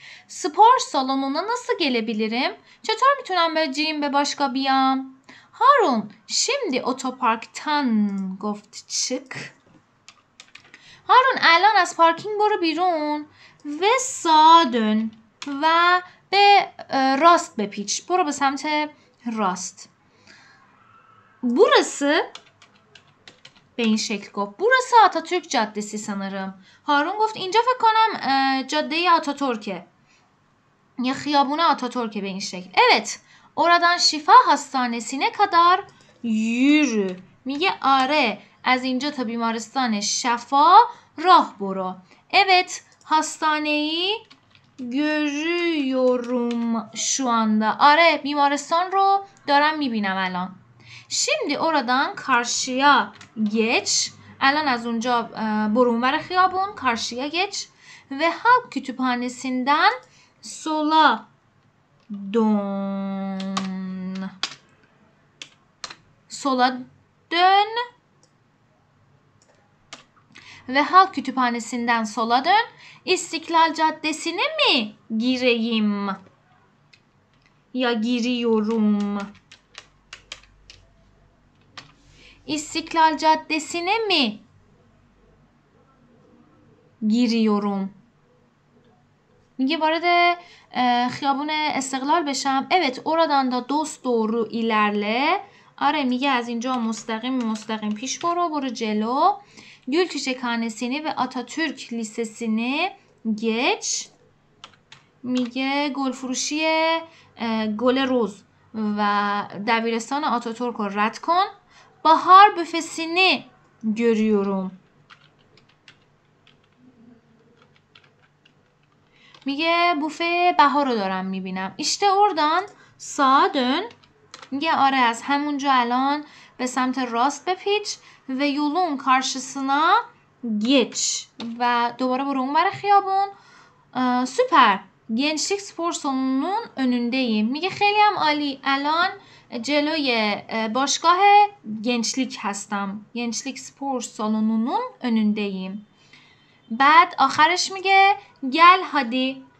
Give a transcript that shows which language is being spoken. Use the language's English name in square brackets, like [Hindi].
[Turkish] Spor salonuna nasıl gelebilirim? [Persian] چطور میتونم به باشگاه بیام؟ هارون [Turkish] şimdi otoparktan [Persian] گفت [Turkish] çık. [Persian] هارون الان از پارکینگ برو بیرون و [Turkish] sağa dön [Persian] و به راست بپیچ. برو به سمت راست. [Turkish] Burası [Persian] به این شکل گفت. [Turkish] Burası Atatürk Caddesi sanırım. [Persian] هارون گفت اینجا فکر کنم جاده آتاتورکه. یا خیابون آتاتورکه به این شکل. [Turkish] Evet. Oradan Şifa Hastanesi'ne kadar yürü. [Persian] میگه آره از اینجا تا بیمارستان شفا راه برو. [Turkish] Evet hastaneyi görüyorum şu anda. [Persian] آره بیمارستان رو دارم میبینم الان. [Turkish] Şimdi oradan karşıya geç. [Persian] الان از اونجا برو اونور خیابون [Turkish] karşıya geç [Persian] ve Halk Kütüphanesi'nden sola dön. [Turkish] Sola dön ve Halk Kütüphanesi'nden sola dön. İstiklal Caddesi'ne mi gireyim? Ya giriyorum? İstiklal Caddesi'ne mi giriyorum? [Persian] میگه وارد خیابون استقلال بشم. [Turkish] Evet oradan da dosdoğru ilerle. [Persian] آره میگه از اینجا مستقیم پیش برو جلو. [Turkish] Gül Çiçekhanesi'ni ve Atatürk Lisesi'ni geç. [Persian] میگه گلفروشی گل روز و دبیرستان آتاتورک رو رد کن. [Turkish] Bahar büfesini görüyorum. [Persian] میگه بوفه بهار رو دارم میبینم. [Turkish] işte oradan sağa dön. [Persian] میگه آره از همونجا الان به سمت راست بپیچ و [Turkish] یولون karşısına geç [Persian] و دوباره برو اون بر خیابون. [Turkish] süper. Gençlik spor salonunun önündeyim. [Persian] میگه خیلی هم عالی. الان جلوی باشگاه gençlik هستم. [Turkish] gençlik spor salonunun önündeyim. [Persian] بعد آخرش میگه [Turkish] gel hadi.